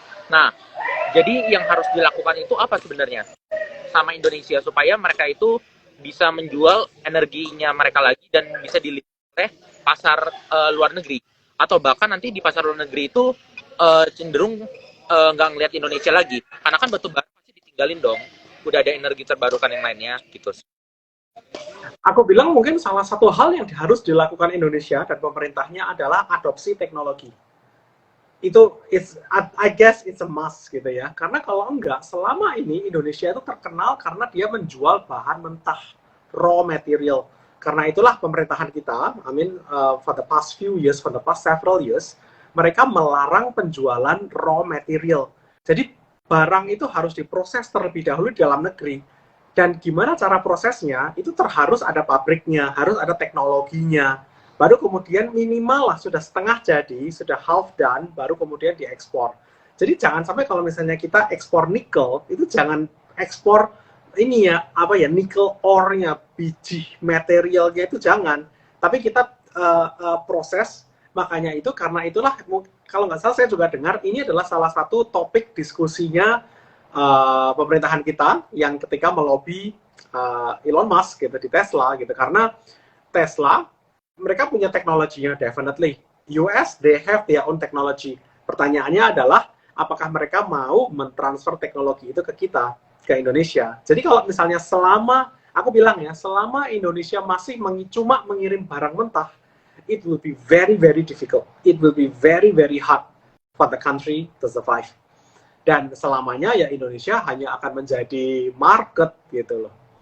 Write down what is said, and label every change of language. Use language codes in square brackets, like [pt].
[id] Nah, jadi yang harus dilakukan itu apa sebenarnya sama Indonesia supaya mereka itu bisa menjual energinya mereka lagi dan bisa dilihat oleh pasar luar negeri, atau bahkan nanti di pasar luar negeri itu cenderung nggak ngelihat Indonesia lagi karena kan batu bara pasti ditinggalin dong, udah ada energi terbarukan yang lainnya gitu. Aku bilang mungkin salah satu hal yang harus dilakukan Indonesia dan pemerintahnya adalah adopsi teknologi. Itu [en] I guess it's a must [id] gitu ya. Karena kalau enggak, selama ini Indonesia itu terkenal karena dia menjual bahan mentah, raw material. Karena itulah pemerintahan kita, [en] for the past few years, for the past several years, [id] mereka melarang penjualan raw material. Jadi barang itu harus diproses terlebih dahulu di dalam negeri. Dan gimana cara prosesnya, itu harus ada pabriknya, harus ada teknologinya. Baru kemudian minimal lah sudah setengah jadi, sudah [en] half done, [id] baru kemudian diekspor. Jadi jangan sampai kalau misalnya kita ekspor nikel, itu jangan ekspor ini ya, apa ya, nikel ore-nya, biji materialnya itu jangan. Tapi kita proses, makanya itu karena itulah, kalau nggak salah saya juga dengar, ini adalah salah satu topik diskusinya pemerintahan kita yang ketika melobi Elon Musk gitu di Tesla gitu, karena Tesla mereka punya teknologinya definitely. [en] US they have their own technology. [id] Pertanyaannya adalah apakah mereka mau mentransfer teknologi itu ke kita, ke Indonesia. Jadi kalau misalnya selama aku bilang ya, selama Indonesia masih cuma mengirim barang mentah, [en] it will be very very difficult. It will be very very hard for the country to survive. [id] Dan selamanya ya Indonesia hanya akan menjadi market gitu loh.